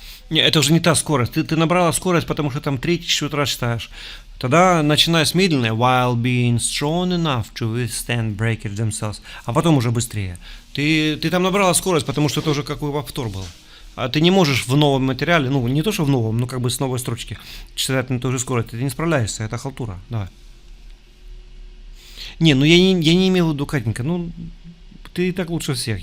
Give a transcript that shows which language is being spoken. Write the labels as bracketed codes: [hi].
[ru] Не, это уже не та скорость. Ты набрала скорость, потому что там 3-4 раз читаешь. Тогда начинай с медленной. [en] While being strong enough to withstand breakage themselves. [ru] А потом уже быстрее. Ты там набрала скорость, потому что это уже какой повтор был. А ты не можешь в новом материале, ну не то что в новом, но как бы с новой строчки читать на той же скорости. Ты не справляешься, это халтура. Давай. Не, ну я не имел в виду, Катенька, ну ты и так лучше всех.